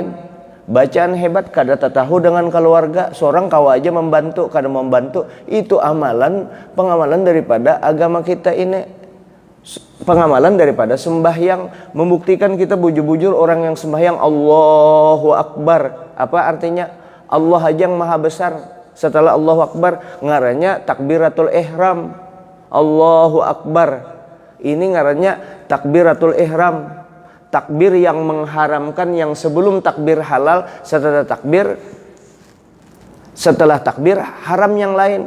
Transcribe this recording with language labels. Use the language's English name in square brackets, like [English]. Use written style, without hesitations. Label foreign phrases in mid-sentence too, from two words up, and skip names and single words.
[Banjar] Bacaan hebat kada tahu dengan keluarga. Seorang kawa aja membantu, kada membantu. Itu pengamalan daripada agama kita ini. Pengamalan daripada sembahyang. Membuktikan kita bujur-bujur orang yang sembahyang [Arabic] Allahu Akbar. [Banjar] Apa artinya? Allah aja yang maha besar. Setelah [Arabic] Allahu Akbar [Banjar] ngarannya [Arabic] takbiratul ihram. Allahu Akbar. [Banjar] Ini ngarannya [Arabic] takbiratul ihram. [Banjar] Takbir yang mengharamkan, yang sebelum takbir halal, setelah takbir haram yang lain.